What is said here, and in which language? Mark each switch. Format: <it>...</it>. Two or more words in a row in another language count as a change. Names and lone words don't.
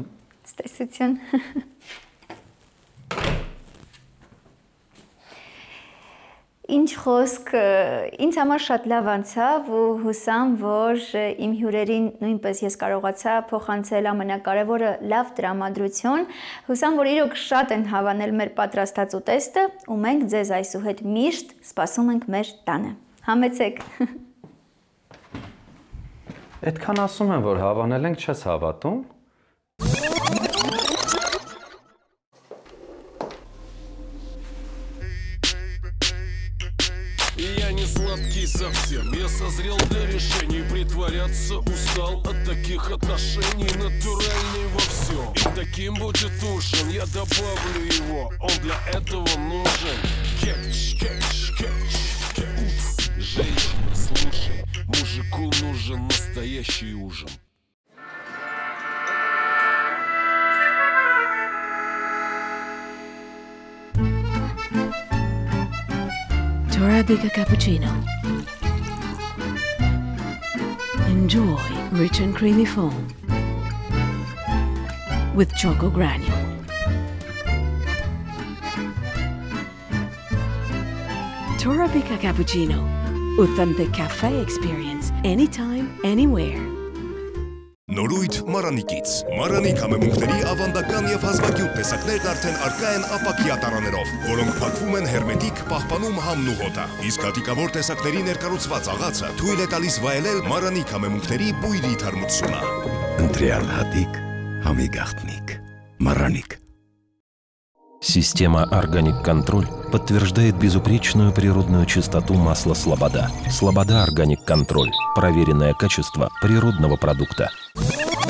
<hy>Ստեսություն։ Ինչ խոսք, ինձ համար շատ լավ անցավ ու հուսամ, որ իմ հյուրերին նույնպես ես կարողացա փոխանցել ամենակարևորը լավ տրամադրություն։ Հուսամ, որ իրոք շատ են հավանել մեր պատրաստած ուտեստը ու մենք ձեզ այսուհետ միշտ սպասում ենք մեր տանը։ Համեցեք։ Այդքան ասում եմ, որ հավանել ենք, չես հավատում։</hy> <ru>Я не сладкий совсем, я созрел для решений. Притворяться устал от таких отношений. Натуральный во всем, и таким будет ужин. Я добавлю его, он для этого нужен. Кетч, кетч, кетч, кетч. Женщина, слушай, мужику нужен настоящий ужин.</ru> <en>Torabika cappuccino. Enjoy rich and creamy foam with choco granule. Torabika cappuccino. Authentic cafe experience anytime, anywhere.</en> <hy>Նորույթ Մարանիկից։ Մարանիկ համեմունքների ավանդական եւ հազվագյուտ տեսակներն արդեն առկա են ապակյա տարաներով, որոնք փակվում են հերմետիկ, պահպանում համն ու հոտը։ Իսկ հատիկավոր տեսակների ներկառուցված աղացը թույլ է տալիս վայելել Մարանիկ համեմունքների բույրի թարմությունը։ Ընտրյալ հատիկ, համի գաղտնիք, Мараник.</hy> <ru>Система «Органик Контроль» подтверждает безупречную природную чистоту масла «Слобода». «Слобода Органик Контроль» – проверенное качество природного продукта.</ru>